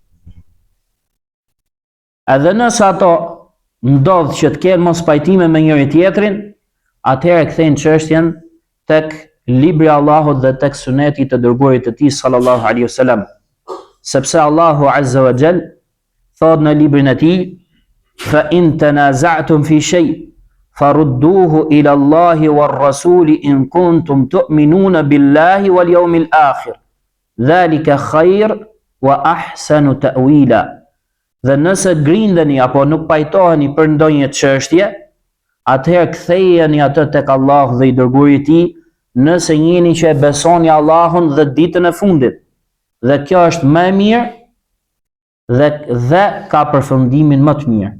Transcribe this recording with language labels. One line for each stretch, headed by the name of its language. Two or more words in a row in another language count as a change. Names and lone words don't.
Albanian: Edhe nëse ato ndodh që të kenë mos pajtime me njëri tjetrin, atëherë kthejnë çështjen tek libri i Allahut dhe tek suneti të dërguarit të tij
Arabic: صلى الله عليه وسلم.
Albanian: Sepse Allahu
Arabic: عز وجل
Albanian: thot në librin e tij,
Arabic: فإن تنازعتم في شيء فردوه إلى الله والرسول إن كنتم تؤمنون بالله واليوم الآخر. ذلك خير وأحسن تأويلا.
Albanian: Dhe nëse grindeni apo nuk pajtoheni për ndonjë çështje, atëherë kthejeni atë tek Allahu dhe i dërguari i tij, nëse jeni që e besoni Allahun dhe ditën e fundit. Dhe kjo është më e mirë dhe ka përfundimin më të mirë.